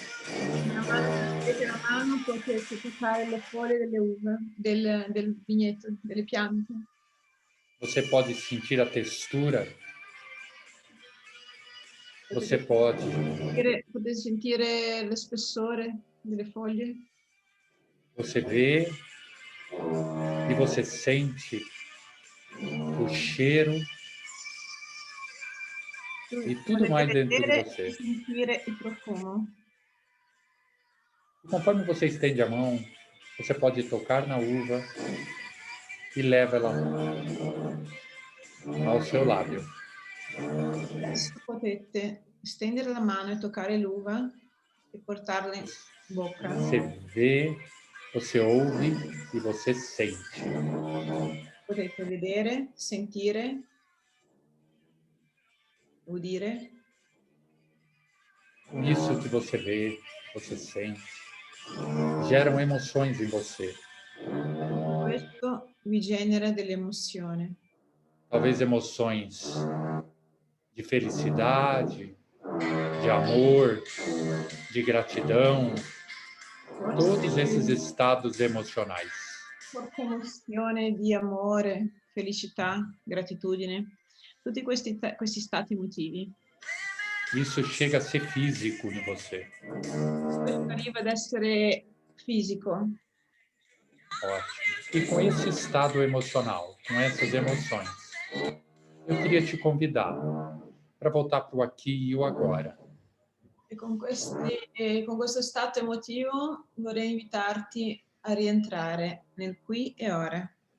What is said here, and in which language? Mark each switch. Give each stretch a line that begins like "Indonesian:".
Italian: Mettete la mano, potete toccare le foglie delle uve, del vigneto, delle piante.
Portuguese: Você pode sentir a textura. Você pode
Italian: Potete sentire lo spessore delle foglie.
Portuguese: Você vê e você sente o cheiro e tudo mais dentro de você.
Italian: E sentire il profumo.
Portuguese: Conforme você estende a mão, você pode tocar na uva e leva ela ao seu lábio.
Italian: Adesso potete stendere la mano e toccare l'uva e portarla in bocca.
Portuguese: Você vê, você ouve e você sente.
Italian: Potete vedere, sentire, udire.
Portuguese: Isso que você vê, você sente, geram emoções em você.
Italian: Questo vi genera delle emozioni.
Portuguese: Talvez emoções de felicidade, de amor, de gratidão, todos esses estados emocionais.
Italian: Forte emozione di amore, felicità, gratitudine, tutti questi stati emotivi.
Portuguese: Isso chega a ser físico em você.
Italian: Questo arriva ad essere fisico.
Portuguese: Ótimo. E com esse estado emocional, com essas emoções, eu queria te convidar para voltar para o aqui e o agora.
Italian: E con questo stato emotivo vorrei invitarti a rientrare nel qui e ora.